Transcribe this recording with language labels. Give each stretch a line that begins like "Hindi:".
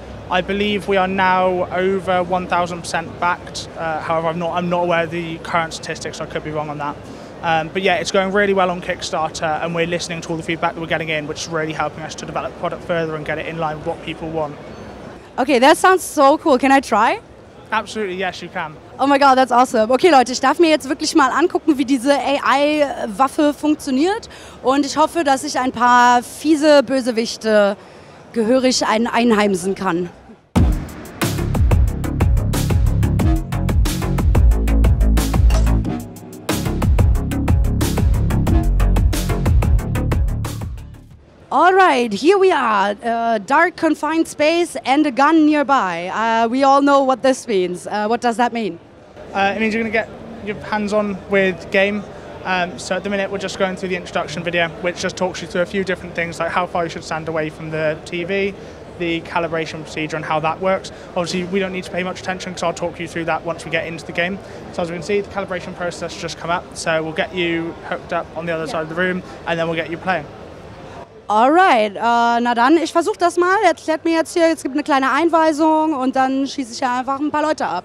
English: I believe we are now over 1,000% backed. However, I'm not aware of the current statistics, so I could be wrong on that. But yeah, it's going really well on Kickstarter, and we're listening to all the feedback that we're getting in, which is really helping us to develop the product further and get it in line with what people want. Okay, that sounds so cool. Can I try? Absolutely, yes, you can. Oh my God, that's awesome.
German: Okay Leute, ich darf mir jetzt wirklich mal angucken, wie diese AI-Waffe funktioniert, und ich hoffe, dass ich ein paar fiese Bösewichte gehörig einheimsen kann.
English: All right, here we are, a dark confined space and a gun nearby. We all know what this means. What does that mean? It means you're going to get your hands on with Game. So at the minute we're just going through the introduction video, which just talks you through a few different things, like how far you should stand away from the TV, the calibration procedure and how that works. Obviously we don't need to pay much attention because I'll talk you through that once we get into the game. So as we can see, the calibration process has just come up, so we'll get you hooked up on the other side of the room and then we'll get you playing.
German: Alright, na dann, ich versuche das mal. Er erklärt mir jetzt hier, es gibt eine kleine Einweisung und dann schieße ich ja einfach ein paar Leute ab.